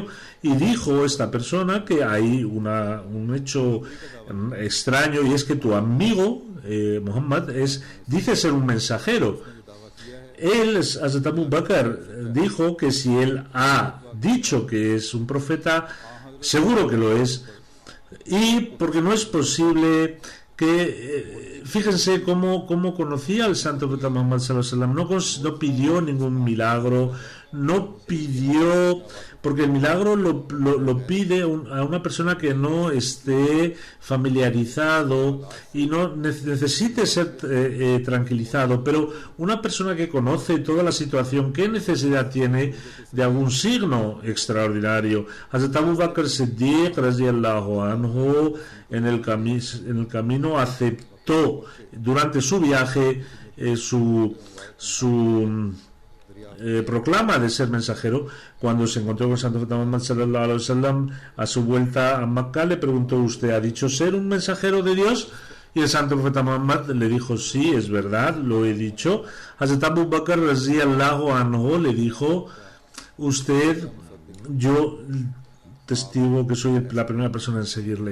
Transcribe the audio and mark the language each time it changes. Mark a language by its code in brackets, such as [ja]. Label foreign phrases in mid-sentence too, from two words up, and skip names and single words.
[es] Y dijo esta persona que hay un hecho extraño, y es que tu amigo Muhammad dice ser un mensajero. Hazrat Abu Bakr dijo que si él ha dicho que es un profeta, seguro que lo es. Y porque no es posible que, fíjense cómo conocía al santo profeta Muhammad [ar] صلى الله عليه وسلم, [es] no pidió ningún milagro, no pidió, porque el milagro lo pide a una persona que no esté familiarizado y no necesite ser tranquilizado, pero una persona que conoce toda la situación, ¿qué necesidad tiene de algún signo extraordinario? Hazrat Abu Bakr Siddiq [ar] رضي الله عنه [es] en el camino aceptó aceptó durante su viaje su proclama de ser mensajero. Cuando se encontró con el santo profeta Muhammad [ar] صلى الله عليه وسلم [es] a su vuelta a Makkah, le preguntó: ¿usted ha dicho ser un mensajero de Dios? Y el santo profeta Muhammad le dijo: sí, es verdad, lo he dicho. Hazrat Abu Bakr [ar] رضي الله عنه [es] le dijo: usted, yo testigo que soy la primera persona en seguirle.